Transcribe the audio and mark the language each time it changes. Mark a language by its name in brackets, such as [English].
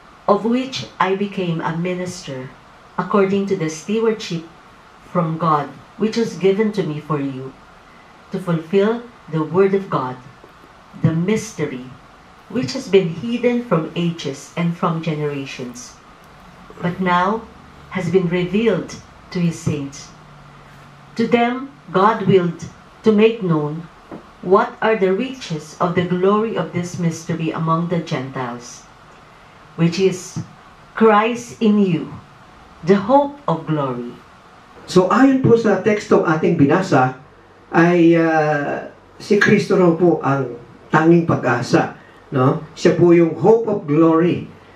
[English] Of which I became a minister according to the stewardship from God, which was given to me for you, to fulfill the word of God, the mystery, which has been hidden from ages and from generations, but now has been revealed to his saints. To them God willed to make known what are the riches of the glory of this mystery among the Gentiles, which is Christ in you, the hope of glory. [Filipino] So ayon po sa tekstong ating binasa, ay si Kristo raw po ang tanging pag-asa. No? Siya po yung [English] hope of glory.